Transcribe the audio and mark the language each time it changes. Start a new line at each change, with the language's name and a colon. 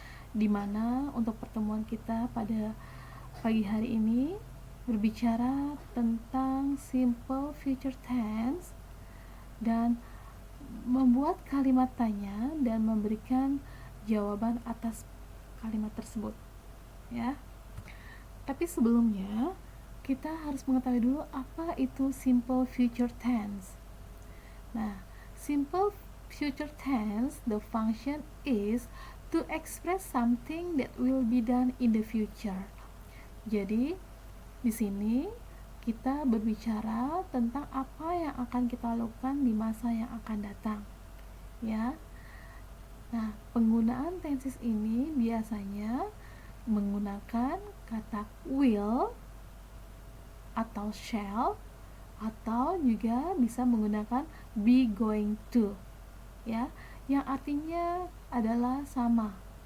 Indonesian: Dimana untuk pertemuan kita pada pagi hari ini berbicara tentang simple future tense dan membuat kalimat tanya dan memberikan jawaban atas kalimat tersebut, ya. Tapi sebelumnya kita harus mengetahui dulu apa itu simple future tense.
English: Nah, simple future tense, the function is to express something that will be done in the future.
Indonesian: Jadi, di sini kita berbicara tentang apa yang akan kita lakukan di masa yang akan datang, ya. Nah, penggunaan tenses ini biasanya menggunakan kata will atau shall, atau juga bisa menggunakan be going to, ya, yang artinya adalah sama.